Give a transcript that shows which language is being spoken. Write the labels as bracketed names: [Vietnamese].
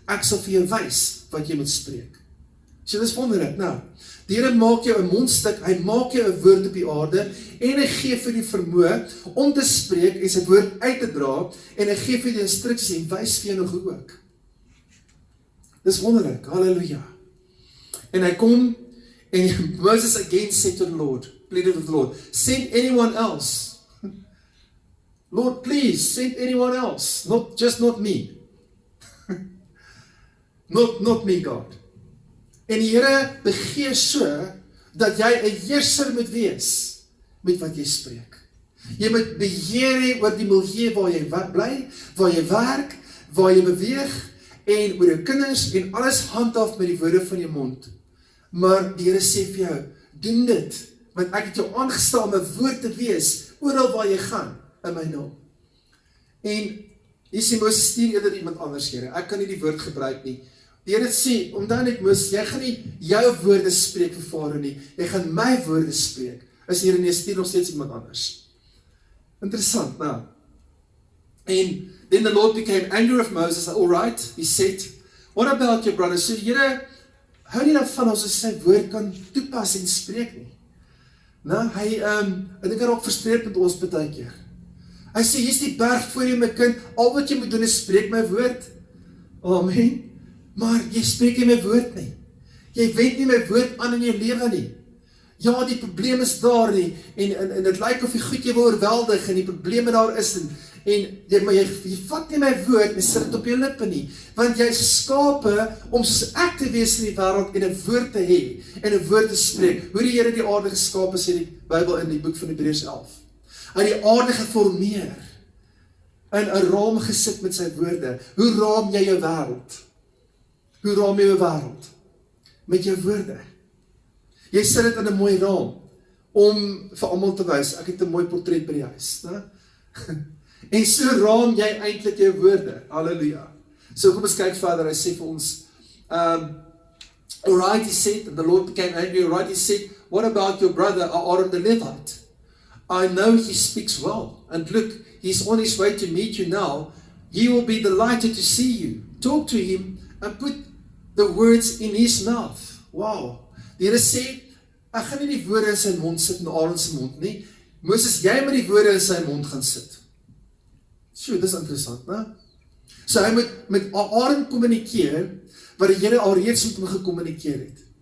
[Afrikaans] Ek sal vir jou wys wat jy moet spreek. So dis wonderlik, Die Here maak jou 'n mondstuk, hy maak jou 'n woord op die aarde, en hy gee vir die vermoë om te spreek en sy woord uit te dra, en hy gee vir die instruksies en wys vir jou nog hoe ook. Dis wonderlik, halleluja. En hy kom, en [English] Moses again said to the Lord, pleaded with the Lord, send anyone else. Lord, please, send anyone else, not me. Not me, God. [Afrikaans] En die Here begee so, dat jy 'n heerser moet wees, met wat jy spreek. Jy moet beheer hê oor die milieu waar jy bly, waar jy werk, waar jy beweeg, en oor jou kinders, en alles handhaaf met die woorde van jou mond. Maar die Here sê vir jou, doen dit, want ek het jou aangestel om 'n woord te wees, oral waar jy gaan, in my naam. En jy sê Moses stuur eerder iemand anders, Here. Ek kan nie die woord gebruik nie. Die Here sê, omdat net Moses, jy gaan nie jou woorde spreek vir Farao nie, jy gaan my woorde spreek. Is Here nie, stuur nog steeds iemand anders. Interessant, nou. [English] And then the Lord became angry with Moses. All right, he said, what about your brother? [Afrikaans] So Here, hou nie daarvan as sy woord kan toepas en spreek nie. Nou, ek dink hy raak frustreerd met ons baie keer. Hy sê, hier is die berg voor jou my kind, al wat jy moet doen is spreek my woord. Amen. Maar jy spreek nie my woord nie. Jy wend nie my woord aan in jou lewe nie. Ja, die probleem is daar nie, en het lyk of die goed jy wil oorweldig, en die probleme daar is, maar jy vat nie my woord, en sit het op jou lippe nie, want jy is geskape om soos ek te wees in die wêreld, en 'n woord te hê, en 'n woord te spreek. Hoe die Here die aarde geskape, sê die Bybel in die boek van Hebreërs 11. Hy het die aarde geformeer, in 'n raam gesit met sy woorde. Hoe raam jy jou wêreld? Hoe raam jy jou wêreld? Met jou woorde. Jy sit dit in 'n mooi raam, om vir almal te wys, ek het 'n mooi portret by die huis, né? En so raam jy eintlik jou woorde, halleluja. So kom ons kyk verder, hy sê vir ons, [English] alright, he said, and the Lord became angry, alright, he said, what about your brother Aaron the Levite? I know he speaks well, and look, he's on his way to meet you now, he will be delighted to see you. Talk to him, and put the words in his mouth. Wow. [Afrikaans] Die Here sê, ek gaan nie die woorde in sy mond sit in Aaron se mond nie. Moses, jy moet die woorde in sy mond gaan sit. Sjoe, dis interessant, né? So hy moet met Aaron kommunikeer, wat die Here alreeds met hom gekommunikeer het.